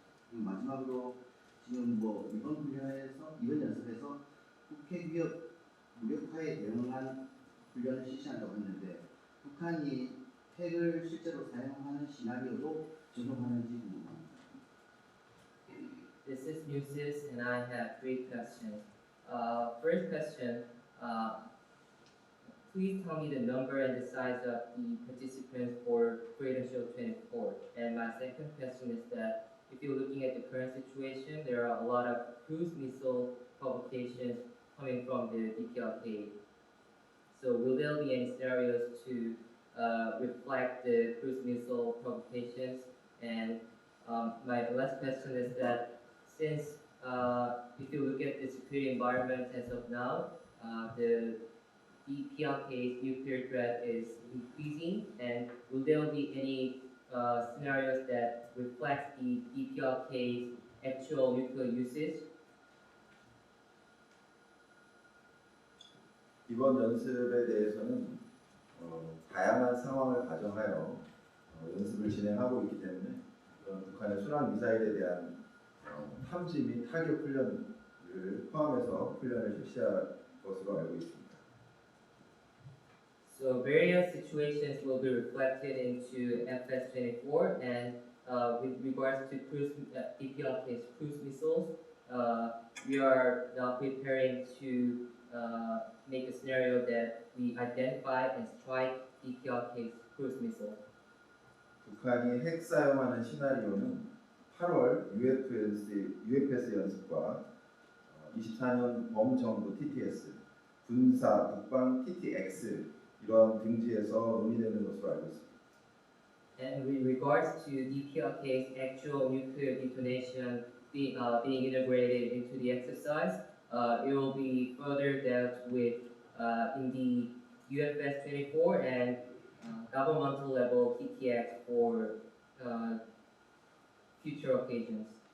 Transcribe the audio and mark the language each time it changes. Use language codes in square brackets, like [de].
[ko] 그리고 마지막으로 지금 이번 연습에서 북핵 위협 무력화에 대응한 훈련을 실시한다고 했는데, 북한이 핵을 실제로 사용하는 시나리오도 적용하는지 궁금합니다. [en] This is Musis, and I have 3 questions. First question, please tell me the number and the size of the participants for Freedom Shield 24. And my second question is that if you're looking at the current situation, there are a lot of cruise missile provocations coming from the DPRK. So will there be any scenarios to reflect the cruise missile provocations? And my last question is that since if you look at the security environment as of now, the DPRK's nuclear threat is increasing, and will there be any scenarios that reflect the DPRK's actual nuclear usage? [ko] 이번 연습에 대해서는 다양한 상황을 가정하여 연습을 진행하고 있기 때문에 그런 북한의 순항 미사일에 대한 탐지 및 타격 훈련을 포함해서 훈련을 실시할 것으로 알고 있습니다. [en] So various situations will be reflected into FS-24, and with regards to DPRK's cruise missiles, we are now preparing to make a scenario that we identify and strike DPRK's cruise missile. [ko] 북한이 핵 사용하는 시나리오는 8월 UFS 연습과 24년 범정부 TTS, 군사 국방 TTX 이런 등지에서 논의되는 것으로 알고 있습니다. [en] And with regards to DPRK's actual nuclear detonation being integrated into the exercise, it will be further dealt with in the UFS-24 and governmental level TTX for future occasions.